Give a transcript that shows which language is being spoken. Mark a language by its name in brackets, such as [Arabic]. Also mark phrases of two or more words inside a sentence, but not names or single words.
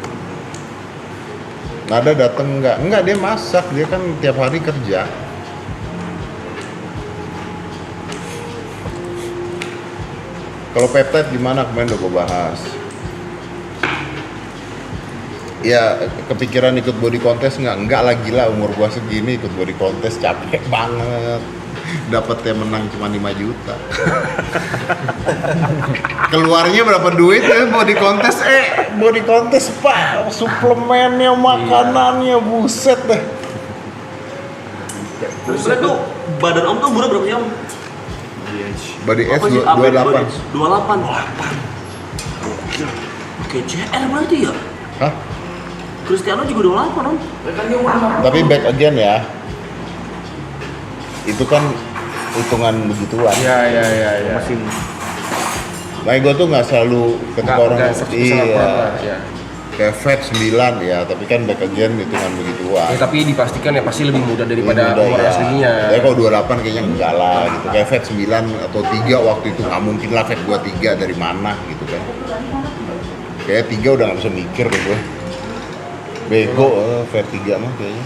[Indonesian] Nada dateng enggak dia masak, dia kan tiap hari kerja. Kalau peptide gimana kemarin udah gue bahas. Ya kepikiran ikut [English] body contest [Indonesian] enggak lah gila, umur gua segini ikut [English] body contest [Indonesian] capek banget. Dapatnya menang cuma 5 juta. Keluarnya berapa duit ya [English] body contest? Body contest [Indonesian] Pak, suplemennya, makanannya, buset deh. Terus tuh badan om tuh umurnya berapa ya om? Body S Apa sih? 28. 28. Oke, CR berarti ya? Hah? Cristiano juga 28 om. Tapi [English] back again [Indonesian] ya. Itu kan hitungan begituan. Iya. Masih. Nah, gue tuh nggak selalu ketika orang Iya. kayak fat 9 ya, tapi kan [English] back again [Indonesian] hitungan begituan. Ya, tapi dipastikan ya pasti lebih muda daripada Udah, umur ya. aslinya. Tapi kalau 28 kayaknya enggak lah gitu. Kayak fat 9 atau 3 waktu itu nggak mungkin lah fat gua 3 dari mana gitu kan. Kayak 3 udah nggak bisa mikir deh gue. Bego fat 3 mah kayaknya.